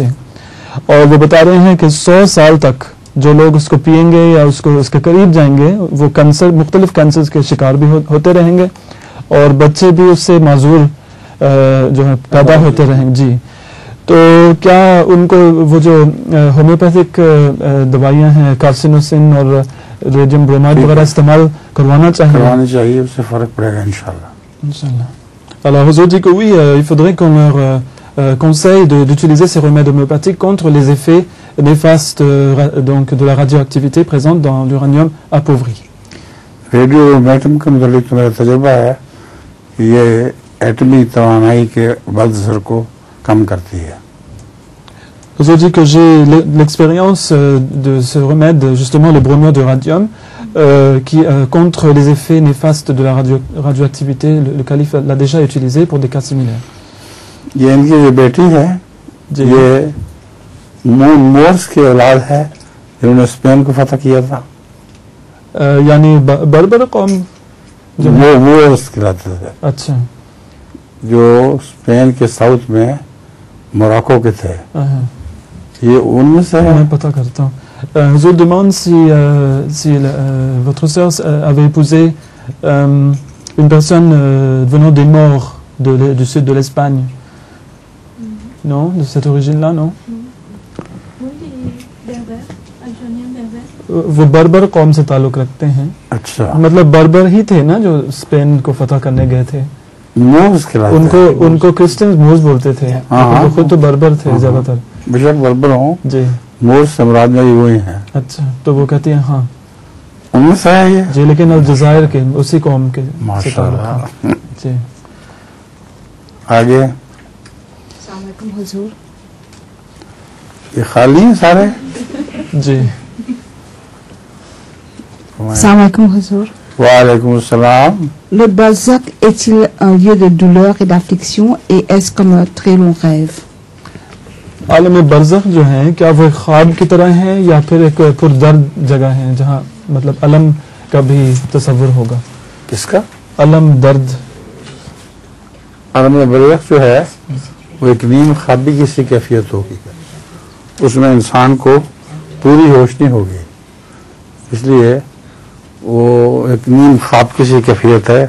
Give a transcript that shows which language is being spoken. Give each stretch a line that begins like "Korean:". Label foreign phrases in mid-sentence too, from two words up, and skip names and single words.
Urdu: اور وہ بتا رہے ہیں کہ 100 سال تک جو لوگ اس کو پئیں گے یا اس کے قریب جائیں گے وہ کینسر، مختلف کینسر کے شکار بھی ہوتے رہیں گے، اور بچے بھی اس سے معذور جو ہے پیدا ہوتے رہیں گے. جی، تو کیا ان کو وہ جو ہومیوپیتھک دوائیاں ہیں کارسینوسن اور
English: radium bromide
Urdu: وغیرہ استعمال کروانا چاہیے? اس سے فرق پڑے گا ان شاء اللہ.
French: Alors Huzour dit que oui, il faudrait qu'on leur conseille d'utiliser ces remèdes homéopathiques contre les effets néfastes donc de la radioactivité présente dans l'uranium appauvri.
Urdu: ریڈیوایکٹیو کا مطلب تو میرا تجربہ ہے کہ یہ ایٹمی توانائی کے بداثر کو کم کرتی ہے.
French: Huzour dit que j'ai l'expérience de ce remède, justement le bromure de radium, qui contre les effets néfastes de la radioactivité. Le calife l'a déjà utilisé pour des cas similaires.
Urdu: یہ ان کی جو بیٹی ہے یہ مورز کی اولاد ہے جنہوں نے اسپین کو فتح کیا تھا. یعنی بربر قوم وہ کہلاتے تھے. अच्छा, جو اسپین کے ساؤتھ میں مراکو کے تھے، یہ ان میں سے ہے. میں پتہ کرتا ہوں.
French: Je demande si votre sœur avait épousé une personne venant des Maures du sud de l'Espagne. Non, de cette origine-là, non?
Urdu: وہ بربر قوم سے تعلق رکھتے ہیں. अच्छा, مطلب بربر ہی تھے نا جو اسپین کو فتح کرنے گئے تھے. मोर्स ان کو
English: Christian Moors
Urdu: بولتے تھے، تو خود تو بربر تھے زیادہ تر. بےشک بربر ہوں जी, مورز سمراٹ میں وہی ہیں. اچھا، تو وہ کہتی ہیں ہاں ان میں سے ہے یہ جی، لیکن الجزائر کے اسی قوم کے. माशाअल्लाह। जी, आगे हुजूर, یہ خالی ہیں سارے? जी, Assalamualaikum हुजूर।
Arabic: وعليكم السلام.
French: Le barzak est-il un lieu de douleur et d'affliction et est-ce comme un très long rêve?
Urdu: عالم برزخ جو ہے کیا وہ خواب کی طرح ہے یا پھر ایک پردرد جگہ ہے جہاں مطلب الم کا بھی تصور ہوگا? किसका? الم، درد. عالم برزخ جو ہے وہ ایک نیم خوابی کی سی کیفیت ہوگی، اس میں انسان کو پوری ہوش نہیں ہوگی، اس لیے وہ ایک نیم خواب کی سی کیفیت ہے.